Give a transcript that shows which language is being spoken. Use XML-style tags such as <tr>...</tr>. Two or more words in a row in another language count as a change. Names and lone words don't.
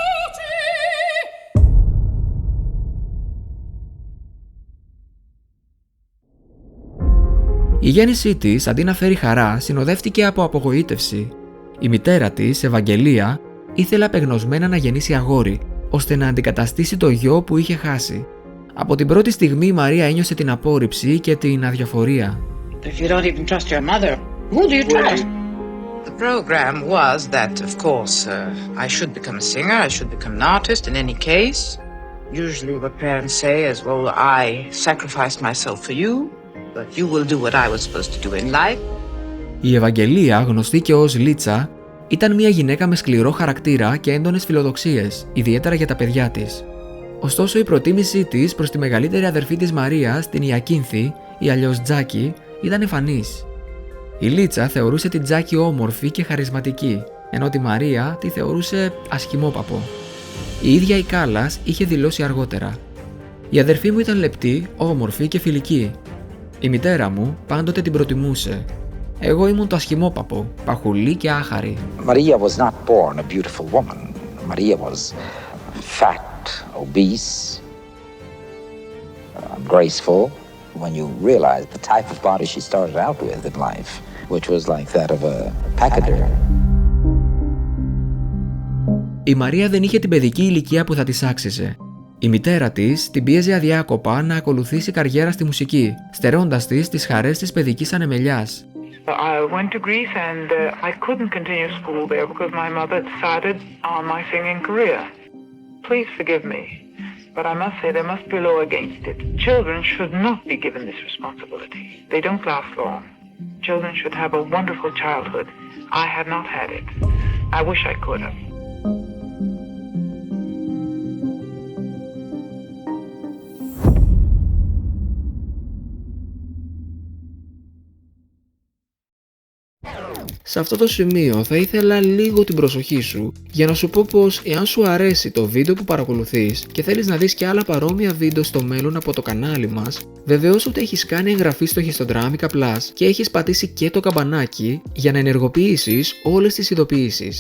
<el>Η γέννησή της, αντί να φέρει χαρά, συνοδεύτηκε από απογοήτευση. Η μητέρα της, Ευαγγελία, ήθελε απεγνωσμένα να γεννήσει αγόρι, ώστε να αντικαταστήσει το γιο που είχε χάσει. Από την πρώτη στιγμή η Μαρία ένιωσε την απόρριψη και την αδιαφορία.</el> <en>If you don't even trust your mother, who do you trust? The program was that, of course, I should become a singer, I should become an artist in any case. Usually what parents say is, well, I sacrificed myself for you, but you will do what I was supposed to do in life.</en> <el>Η Ευαγγελία, γνωστή και ως Λίτσα, ήταν μια γυναίκα με σκληρό χαρακτήρα και έντονες φιλοδοξίες, ιδιαίτερα για τα παιδιά της. Ωστόσο, η προτίμησή της προς τη μεγαλύτερη αδερφή της Μαρίας, την Ιακίνθη, ή αλλιώς Τζάκη, ήταν εμφανής. Η Λίτσα θεωρούσε την Τζάκη όμορφη και χαρισματική, ενώ τη Μαρία τη θεωρούσε ασχημόπαπο. Η ίδια η Κάλλας είχε δηλώσει αργότερα: «Η αδερφή μου ήταν λεπτή, όμορφη και φιλική. Η μητέρα μου πάντοτε την προτιμούσε. Εγώ ήμουν το ασχημόπαπο, παχουλή και άχαρη».</el> <en>Maria was not born a beautiful woman. Maria was fat, obese, graceful. When you realize the type of body she started out with in life, which was like that of a pachyderm.</en> <el>Η Μαρία δεν είχε την παιδική ηλικία που θα της άξιζε. Η μητέρα της την πίεζε αδιάκοπα να ακολουθήσει καριέρα στη μουσική, στερώντας της τις χαρές της παιδικής ανεμελιάς.</el> <en>I went to Greece and I couldn't continue school there because my mother decided on my singing career. Please forgive me, but I must say there must be a law against it. Children should not be given this responsibility. They don't last long. Children should have a wonderful childhood. I have not had it. I wish I could have.</en> <el>Σε αυτό το σημείο θα ήθελα λίγο την προσοχή σου για να σου πω πως εάν σου αρέσει το βίντεο που παρακολουθείς και θέλεις να δεις και άλλα παρόμοια βίντεο στο μέλλον από το κανάλι μας, βεβαιώσου ότι έχεις κάνει εγγραφή στο Histodramika Plus και έχεις πατήσει και το καμπανάκι για να ενεργοποιήσεις όλες τις ειδοποιήσεις.</el>